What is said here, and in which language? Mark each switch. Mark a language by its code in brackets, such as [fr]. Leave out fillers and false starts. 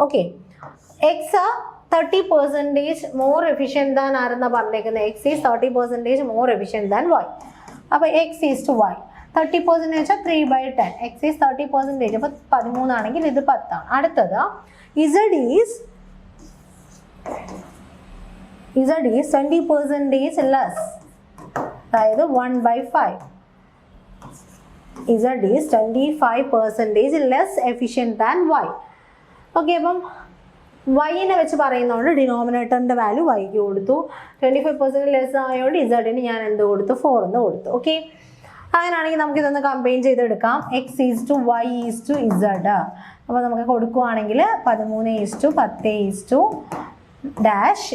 [ml] Okay, X [en] 30% more efficient than [ml] ആരെന്നാ പറഞ്ഞേക്കുന്നത്? [en] X is 30% more efficient than Y. അപ്പോൾ X is to Y 30% 3/10. X is 30%. [ml] അപ്പോൾ 13 ആണെങ്കിൽ ഇത് 10 ആണ്. അടുത്തത് [en] Z is 20% less, [ml] അതായത് 1/5. [en] Z is 25% less efficient than Y. [ml] Okay, അപ്പം വൈനെ വെച്ച് പറയുന്നതുകൊണ്ട് ഡിനോമിനേറ്ററിൻ്റെ വാല്യൂ വൈക്ക് കൊടുത്തു. 25% ലെസ് ആയതുകൊണ്ട് ഇസഡിന് ഞാൻ എന്ത് കൊടുത്തു? 4 എന്ന് കൊടുത്തു. ഓക്കെ, അങ്ങനെയാണെങ്കിൽ നമുക്കിതൊന്ന് കമ്പൈൻ ചെയ്തെടുക്കാം. X is to Y is to Z. അപ്പോൾ നമുക്ക് കൊടുക്കുവാണെങ്കിൽ 13:10 ഡാഷ്.